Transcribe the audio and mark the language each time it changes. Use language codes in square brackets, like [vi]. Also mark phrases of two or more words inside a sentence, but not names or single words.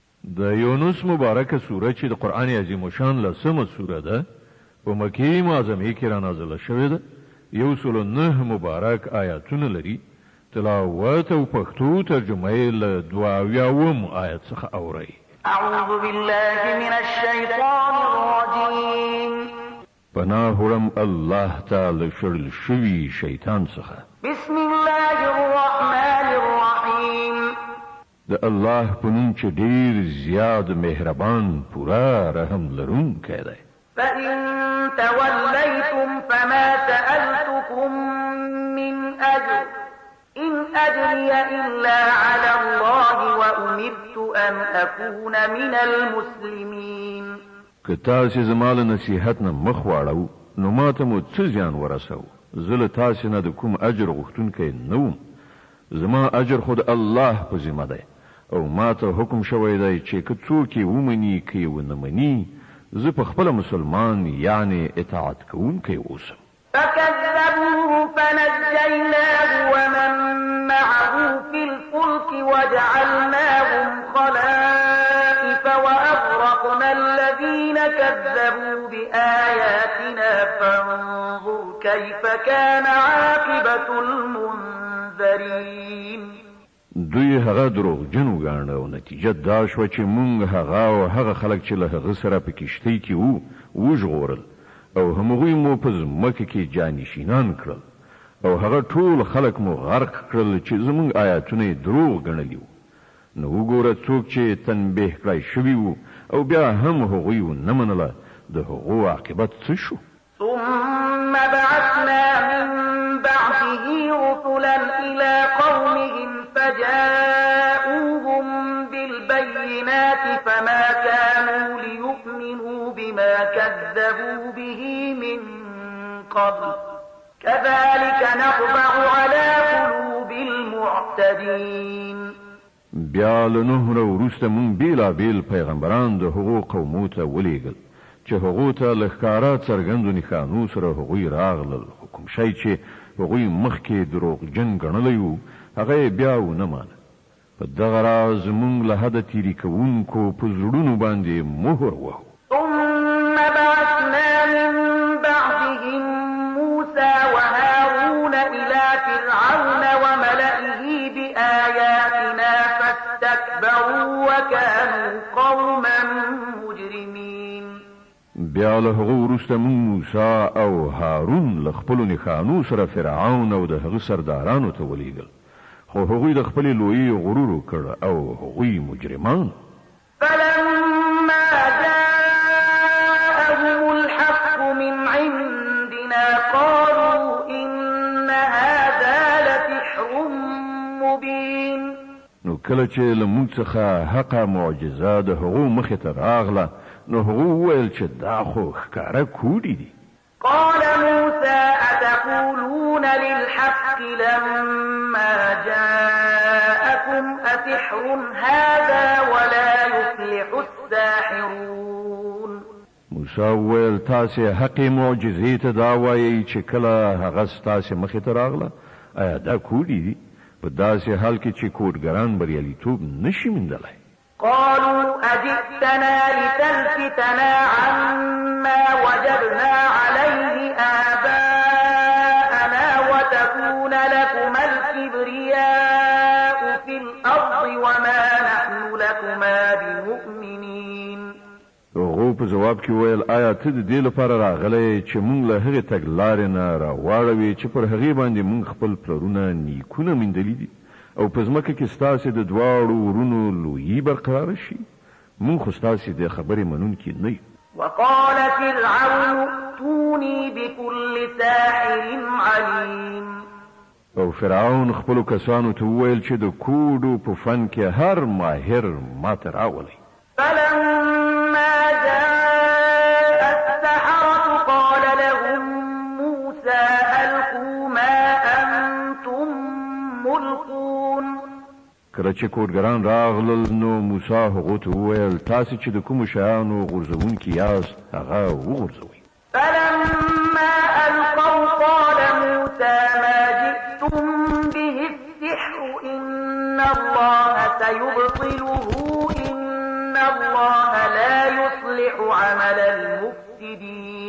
[ps] د یونس مبارکه سوره چې د قرآن عظیم شان لسمه سوره ده په مکې معظمه کې را نازله شوې ده 109 مبارک آیاتونه لري تلاوت او پښتو ترجمه یې له 22 آیت څخه اورئ [ar] اعوذ بالله من الشیطان الرجیم [ps] پناه وړم الله تعالی شړل شوي شیطان څخه [ar] بسم الله الرحمن الرحیم [ps] د الله په نوم چې ډیر زیاد مهربان پورا رحم لرونکی دی [ar] فإن توليتم فما سألتكم من أجر إن أجري إلا على الله وأمرت أن أكون من المسلمين [ps] که تاسې زما له نصیحت نه مخ واړو نو ماته مو څه زیان ورسو زه له تاسې نه د کوم اجر غوښتونکی نه وم زما اجر خود الله په ذمه دی او ماته حکم شوی دی چې که څوک یې ومني که یې ونه مني زه په خپله مسلمان یعنی اطاعت کوونکی اوسم [ar] فكذبوه فنجيناه ومن معه في الفلك وجعلناهم خلائف وأغرقنا الذين كذبوا بآياتنا فانظر كيف كان عاقبة المنذرين [ps] دوی هغه دروغجن وګاڼه او نتیجه دا شوه چې مونږ هغه او هغه خلک چې له هغه سره په کښتۍ کې وو وژغورل او همغوی مو په ځمکه کې جانشینان کړل او هغه ټول خلک مو غرق کړل چې زمونږ آیاتونه یې دروغ ګڼلي وو نو وګوره څوک چې تنبیه کړی شوي وو او بیا هم هغوی ونه منله د هغو عاقبت څه شو [ar] ثم بعثنا من بعده رسلا إلى قومهم فجاءوهم بالبينات فما كانوا ليؤمنوا بما كذبوا به من قبل كذلك نطبع على قلوب المعتدين [ps] بیا له نوح نه وروسته مونږ بیلابیل پیغمبران د هغو قومو ته ولیږل چې هغو ته له ښکاره څرګندو نښانو سره هغوی راغلل خو کوم شی چې هغوی مخکې دروغجن ګڼلی وو هغه یې بیا ونه مانه په دغه راز مونږ له حده تیري کوونکو په زړونو باندې مهر وهو [ar] ثم بعثنا من بعدهم موسى وهارون إلى فرعون وملئه بآياتنا فاستكبروا وكانوا قوما مجرمين [ps] بیا له هغه وروسته مونږ موسی او هارون له خپلو نښانو سره فرعون او د هغه سردارانو ته ولیږل خو هغوی د خپلې لویي غرور وکړ او هغوی مجرمان [ar] فلما جاءهم الحق من عندنا قالوا إن هذا لسحر مبين [ps] نو کله چې له موږ څخه حقه معجزه د هغو مخې ته راغله نو هغو وویل چې دا خو ښکاره کوډې دي [ar] قال موسى أتقولون للحق لما جاءكم أسحر هذا ولا يفلح الساحرون [ps] موسی وویل تاسې حقې معجزې ته دا وایئ چې کله هغه ستاسې مخې ته راغله آیا دا کوډې دي په داسې حال کې چې کوډګران بریالیتوب نشي موندلی [ar] قالوا أجئتنا لتلفتنا عما وجدنا عليه آباءنا وتكون لكما الكبرياء في الأرض وما نحن لكما بمؤمنين [ps] هغو په جواب کې ویل آیا ته د دې لپاره راغلی چې مونږ له هغې تګلارې نه راواړوې چې پر هغې باندې مونږ خپل پلرونه نیکونه میندلي دي او په ځمکه کې ستاسې د دواړو ورونو لویي برقراره شي مونږ خو ستاسې د خبرې منونکي نه یو [ar] وقال فرعون ائتوني بكل ساحر عليم [ps] او فرعون خپلو کسانو ته وویل چې د کوډو په فن کې هر ماهر ماته راولئ [ar] فلما جاء السحرة قال لهم موسى ألقوا ما أنتم ملقون [ps] کله چې کوډګران راغلل نو موسی هغو ته وویل تاسې چې د کومو شیانو غورځوونکي یاست هغه وغورځوئ [ar] فلما ألقوا قال موسى ما جئتم به السحر إن الله سيبطله إن يصلح عمل المفسدين.